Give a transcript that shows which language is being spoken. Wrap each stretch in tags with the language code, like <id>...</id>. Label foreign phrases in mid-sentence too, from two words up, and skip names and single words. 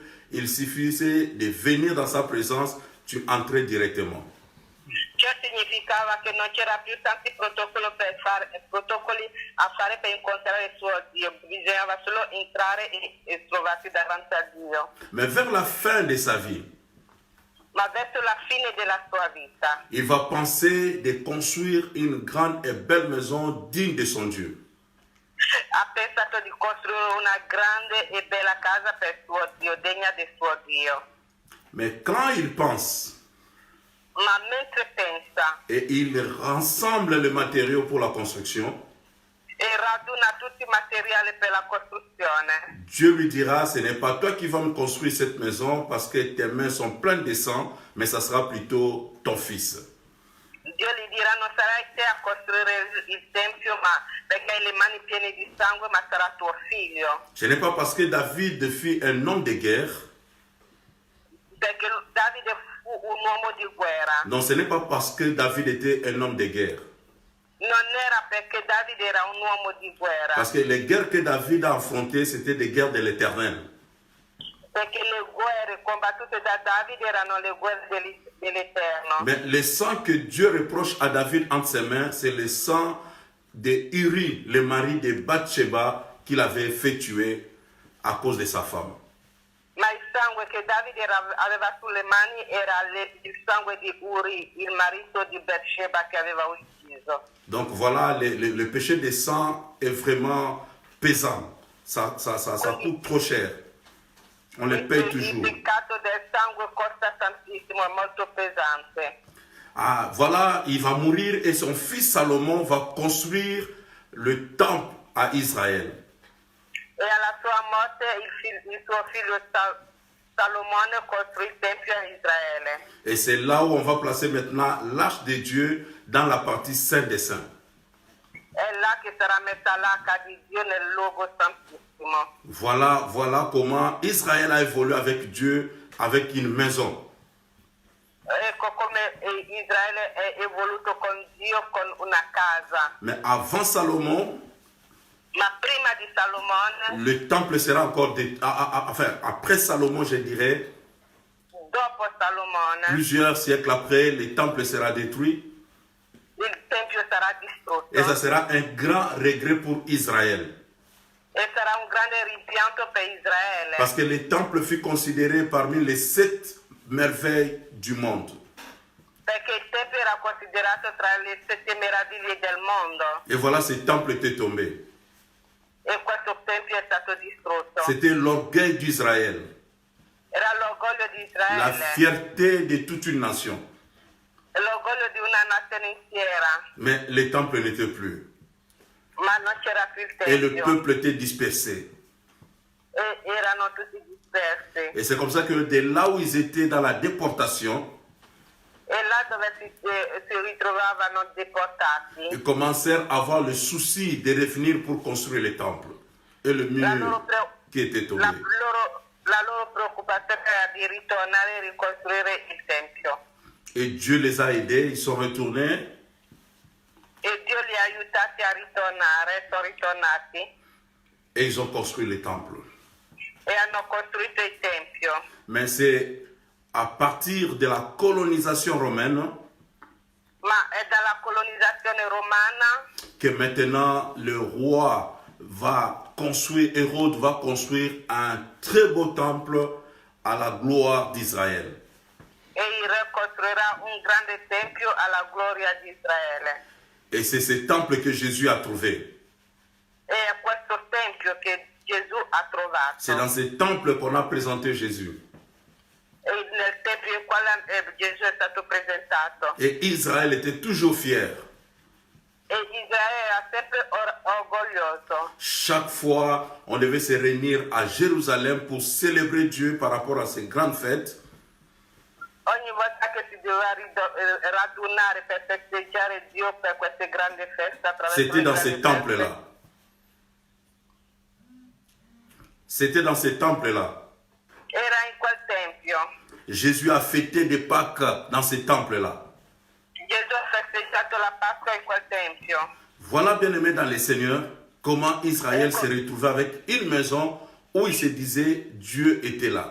<fr>Il suffisait de venir dans sa présence, tu entrais directement.</fr> <it>Ciò significava che non c'era più tanti protocolli a fare per incontrare il suo Dio, bisognava solo entrare e trovarsi davanti a Dio.</it> <fr>Mais vers la fin de sa vie,</fr> <it>Ma verso la fine della sua vita,</it> <fr>il va penser de construire une grande et belle maison digne de son Dieu.</fr> <it>ha pensato di costruire una grande e bella casa per suo Dio, degna del suo Dio.</it> <fr>Mais quand il pense</fr> <it>Ma mentre pensa</it> <fr>et il rassemble les matériaux pour la construction,</fr> <it>e raduna tutti i materiali per la costruzione,</it> <fr>Dieu lui dira, ce n'est pas toi qui vas me construire cette maison parce que tes mains sont pleines de sang, mais ça sera plutôt ton fils.</fr> <it>Dio gli dirà non sarai te a costruire il tempio, ma perché hai le mani piene di sangue, ma sarà tuo figlio.</it> <fr>Ce n'est pas parce que David fut un homme de guerre,</fr> <it>Perché Davide fu un uomo di guerra.</it> <fr>non, ce n'est pas parce que David était un homme de guerre.</fr> <it>Non era perché Davide era un uomo di guerra,</it> <fr>Parce que les guerres que David a affrontées, c'était des guerres de l'Éternel.</fr> <it>perché le guerre combattute da Davide erano le guerre dell'Eterno.</it> <fr>Mais le sang que Dieu reproche à David entre ses mains, c'est le sang de Uri, le mari de Bathsheba, qu'il avait fait tuer à cause de sa femme.</fr> <it>Ma il sangue che Davide aveva sulle mani era il sangue di Uri, il marito di Beersheba che aveva ucciso.</it> <fr>Donc voilà, le péché de sang est vraiment pesant. Ça coûte trop cher. On le paye</fr> <it>Il</it> <fr>toujours.</fr> <it>peccato del sangue costa tantissimo, è molto pesante.</it> <fr>Ah, voilà, il va mourir et son fils Salomon va construire le temple à Israël.</fr> <it>E alla sua morte il suo figlio Salomone costruì il Tempio a Israele.</it> <fr>Et c'est là où on va placer maintenant l'arche de Dieu dans la partie sainte des saints.</fr> <it>è là che sarà messa l'arca di Dio nel luogo santissimo.</it> <fr>Voilà comment Israël a évolué avec Dieu, avec une maison.</fr> <it>Ecco come Israele è evoluto con Dio con una casa.</it> <fr>Mais avant Salomon,</fr> <it>Ma prima di Salomone,</it> <fr>le temple sera encore... Enfin, après Salomon, je dirais,</fr> <it>dopo Salomone,</it> <fr>plusieurs siècles après, le temple sera détruit.</fr> <it>il Tempio sarà distrutto.</it> <fr>Et ça sera un grand regret pour Israël.</fr> <it>E sarà un grande rimpianto per Israele.</it> <fr>Parce que le temple fut considéré parmi les 7 merveilles du monde.</fr> <it>Perché il Tempio era considerato tra le 7 meraviglie del mondo.</it> <fr>Et voilà, ce temple était tombé.</fr> <it>E questo Tempio è stato distrutto.</it> <fr>C'était l'orgueil d'Israël,</fr> <it>Era l'orgoglio di</it> <fr>la</fr> <it>Israele.</it> <fr>fierté de toute une nation.</fr> <it>L'orgoglio di una nazione intera.</it> <fr>Mais le temple n'était plus.</fr> <it>Ma non c'era più il</it> <fr>Et le</fr> <it>Tempio.</it> <fr>peuple était dispersé.</fr> <it>E erano tutti dispersi.</it> <fr>Et c'est comme ça que de là où ils étaient dans la déportation,</fr> <it>E là dove si ritrovavano deportati,</it> <fr>ils commencèrent à avoir le souci de revenir pour construire le temple et le</fr> <it>la</it> <fr>mur</fr> <it>loro,</it> <fr>qui était tombé.</fr> <it>la loro preoccupazione era di ritornare e ricostruire il Tempio.</it> <fr>Et Dieu les a aidés, ils sont retournés</fr> <it>E Dio li ha aiutati a ritornare, sono ritornati</it> <fr>et ils ont construit le temple.</fr> <it>e hanno costruito il Tempio.</it> <fr>Mais c'est à partir de la colonisation romaine</fr> <it>Ma è dalla colonizzazione romana</it> <fr>que maintenant le roi va construire, Hérode va construire un très beau temple à la gloire d'Israël.</fr> <it>e il re costruirà un grande Tempio alla gloria di Israele.</it> <fr>Et c'est ce temple que Jésus a trouvé.</fr> <it>E è questo Tempio che Gesù ha trovato.</it> <fr>C'est dans ce temple qu'on a présenté Jésus.</fr> <it>E nel Tempio in quale Gesù è stato presentato.</it> <fr>Et Israël était toujours fier.</fr> <it>E Israele era sempre orgoglioso.</it> <fr>Chaque fois, on devait se réunir à Jérusalem pour célébrer Dieu par rapport à ces grandes fêtes.</fr> <it>Ogni volta che si doveva radunare per festeggiare Dio per queste grandi feste attraverso</it> <fr>C'était</fr> <it>le</it> <fr>dans</fr> <it>grandi</it> <fr>ce temple-là. C'était dans ce temple-là.</fr> <it>Era in quel Tempio.</it> <fr>Jésus a fêté des Pâques dans ce temple-là.</fr> <it>Gesù ha festeggiato la Pasqua in quel Tempio.</it> <fr>Voilà, bien-aimés dans le Seigneur, comment Israël s'est retrouvé avec une maison où il se disait Dieu était là.</fr>